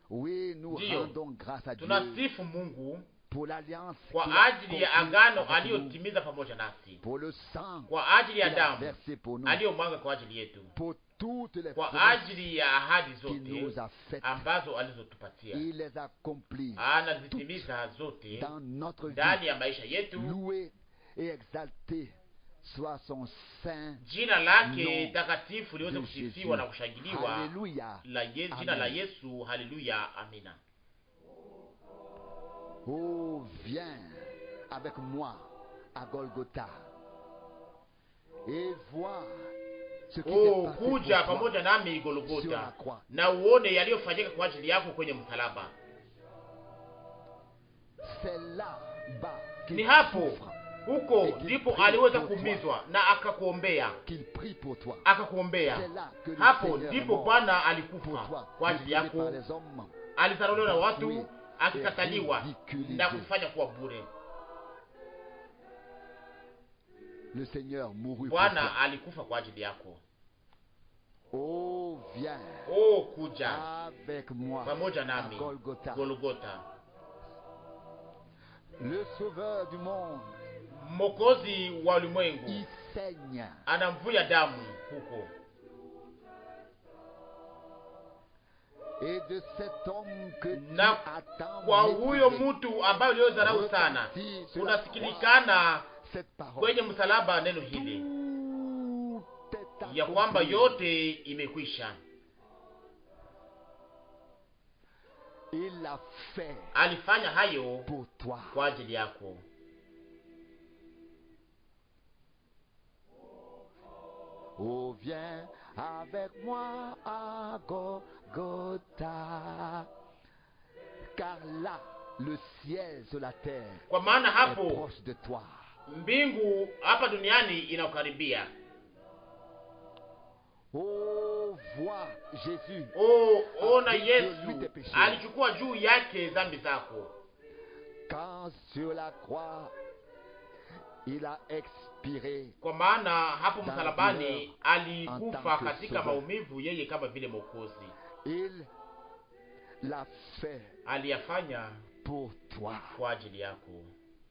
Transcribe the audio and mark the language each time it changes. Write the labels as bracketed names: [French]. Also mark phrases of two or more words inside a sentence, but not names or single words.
[Swahili] Ndio tunasifu Mungu kwa ajili ya agano aliyotimiza pamoja nasi, kwa ajili ya damu aliyomwaga kwa ajili yetu, kwa ajili ya ahadi zote ambazo alizotupatia, anazitimiza zote ndani ya maisha yetu. Jina lake takatifu liweze kusifiwa na kushangiliwa. Jina la Yesu. Haleluya, amina. [French] Oh, viens avec moi à Golgotha et vois ce qui s'est passé [Swahili] kuja pamoja nami Golgotha na uone yaliyofanyika kwa ajili yako kwenye msalaba. Ni hapo huko ndipo aliweza kuumizwa na akakuombea, hapo ndipo Bwana alikufa kwa ajili yako. Alizarauliwa na watu, akikataliwa na kufanya kuwa bure. Bwana alikufa kwa ajili yako. [French] Oh, viens. [Swahili] Oh, kuja [French] avec moi [Swahili] pamoja nami Golgotha. [French] Le sauveur du monde, [Swahili] Mwokozi wa ulimwengu, anamvuja damu huko. [French] Et de cet homme que [Swahili] na kwa huyo mtu ambaye uliodharau sana, unasikilikana kwenye msalaba neno hili ya kwamba yote imekwisha. Alifanya hayo kwa ajili yako. [French] Oh, viens avec moi à Golgotha, car là le ciel sur la terre [Swahili] kwa maana [French] est [Swahili] hapo [French] proche de toi. [Swahili] Mbingu hapa duniani inakaribia. [French] Oh, vois Jésus. [Swahili] Oh, ona Yesu alichukua juu yake dhambi zako. [French] Quand sur la croix il a expiré, [Swahili] kwa maana hapo msalabani alikufa katika maumivu, yeye kama vile Mwokozi. [French] Il l'a fait [Swahili] aliyafanya [French] pour toi. [Swahili] Kwa ajili yako.